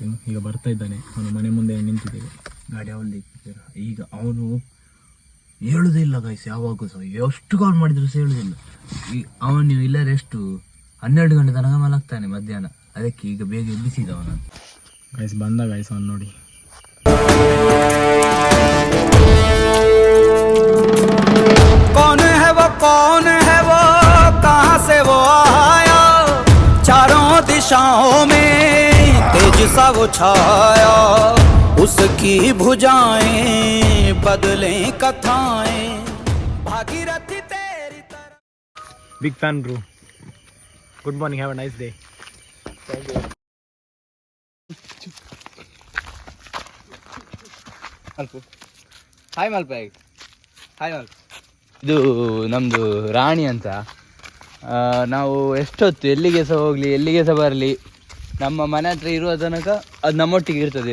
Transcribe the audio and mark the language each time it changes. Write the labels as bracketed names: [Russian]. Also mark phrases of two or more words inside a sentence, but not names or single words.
[Kannada] ಈಗ ಬರ್ತಾ ಇದ್ದಾನೆ, ಅವನು ಮನೆ ಮುಂದೆ ನಿಂತಿದ್ದೇವೆ, ಗಾಡಿ ಅವಲ್ಲಿ. ಈಗ ಅವನು ಹೇಳುದೇ ಇಲ್ಲ ಗೈಸ್, ಯಾವಾಗೂ ಸಹ ಎಷ್ಟು ಕಾಲ್ ಮಾಡಿದ್ರು ಸಹ ಹೇಳುದಿಲ್ಲ. ಅವನು ಇಲ್ಲ ಎಷ್ಟು 12 ಗಂಟೆ ತನಕ ಮಲಗ್ತಾನೆ ಮಧ್ಯಾಹ್ನ. ಅದಕ್ಕೆ ಈಗ ಬೇಗ ಎಬ್ಬಿಸಿದ ಅವನು. ಗೈಸ್ ಬಂದ ಗೈಸ್ ಅವನು ನೋಡಿ. [Hindi] कौन है वो कहाँ से वो आया? चारों दिशाओं में तेज सा वो छाया. उसकी भुजाएं बदलें कथाएं, भागीरथी [English] Big fan, bro. Good morning. Have a nice day. [Kannada] ಹಾಯ್ ಮಲ್ಪ. ಹಾಯ್ ಮಲ್ಪ. ಇದು ನಮ್ಮದು ರಾಣಿ ಅಂತ. ನಾವು ಎಷ್ಟೊತ್ತು ಎಲ್ಲಿಗೆ ಸಹ ಹೋಗಲಿ, ಎಲ್ಲಿಗೆ ಸಹ ಬರಲಿ, ನಮ್ಮ ಮನೆ ಹತ್ರ ಇರುವ ತನಕ ಅದು ನಮ್ಮೊಟ್ಟಿಗೆ ಇರ್ತದೆ.